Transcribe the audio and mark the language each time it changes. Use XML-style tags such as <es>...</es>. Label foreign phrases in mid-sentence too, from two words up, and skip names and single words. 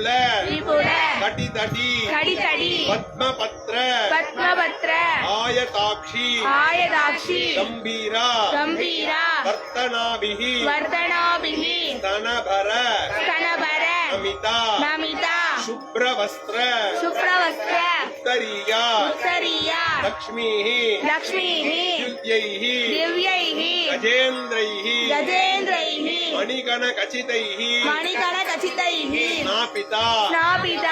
<sa>விபுல கடிதடி கடிதடி பத்மபத்ர பத்மபத்ர ஆயதாட்சி ஆயதாட்சி கம்பீரா கம்பீரா வர்த்தனாபிஹி வர்தனாபிஹி ஸ்தனபர ஸ்தனபர நமிதா நமிதா शुभ्रवस्त्र शुभ्रवस्त्र उत्तरीया उत्तरीया लक्ष्मीः लक्ष्मीः दिव्यैः दिव्यैः गजेन्द्रैः गजेन्द्रैः मणिगणखचितैः मणिकणखचितैः स्नापिता स्नापिता</sa>